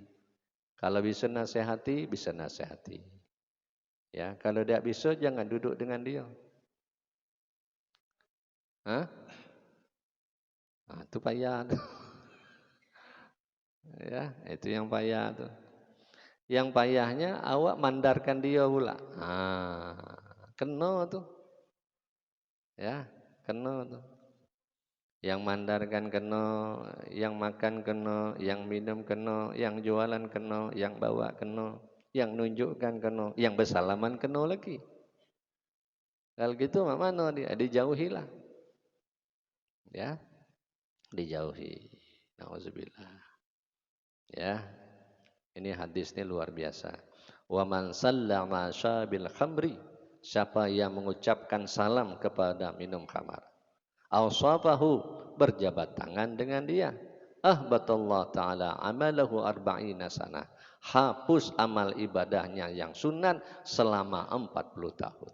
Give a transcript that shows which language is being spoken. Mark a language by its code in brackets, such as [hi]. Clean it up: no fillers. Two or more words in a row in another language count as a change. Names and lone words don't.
[ms] Kalau bisa nasihati, bisa nasihati. Ya, kalau tidak bisa jangan duduk dengan dia. Hah? Nah, itu payah tuh. Ya, itu yang payah tuh. Yang payahnya awak mandarkan dia pula. Kena tuh. Ya, kena tuh. Yang mandarkan kena, yang makan kena, yang minum kena, yang jualan kena, yang bawa kena, yang nunjukkan kena, yang bersalaman kena lagi. Kalau gitu mana dia? Dijauhilah. Ya, dijauhi. Nauzubillah. Ya. Ini hadis ini luar biasa. [ar] ومن سلم شارب الخمر, [ms] siapa yang mengucapkan salam kepada minum khamar, awsafahu, berjabat tangan dengan dia, [ar] أحبط الله تعالى عمله أربعين سنة, [ms] hapus amal ibadahnya yang sunat selama 40 tahun.